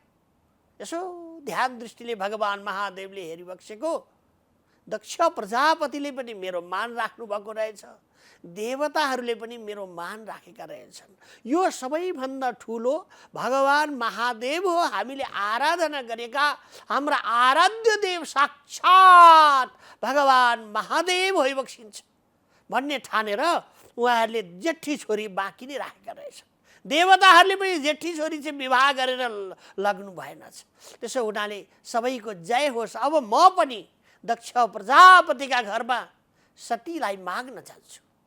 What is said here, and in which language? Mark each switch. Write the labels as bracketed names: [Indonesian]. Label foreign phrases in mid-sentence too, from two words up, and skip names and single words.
[Nepali] यसो ध्यान दृष्टिले भगवान महादेवले हेरिबक्सेको दक्ष प्रजापतिले पनि मेरो मान राख्नु भएको रहेछ। देवताहरूले पनि मेरो मान राखेका रहेछन्। यो सबैभन्दा ठुलो भगवान महादेव हो। हामीले आराधना गरेका हाम्रा आराध्य देव साक्षात भगवान महादेव होइबक्सिन्छ भन्ने ठानेर उहाँहरूले जेठी छोरी बाँकी नै राखेका रहेछन्। देवताहरूले पनि जेठी छोरी चाहिँ विवाह गरेर लग्नु भएनछ। त्यसो हुनाले सबैको जय होस्। अब म पनि दक्ष प्रजापतिका घरमा सतीलाई माग्न जान्छु।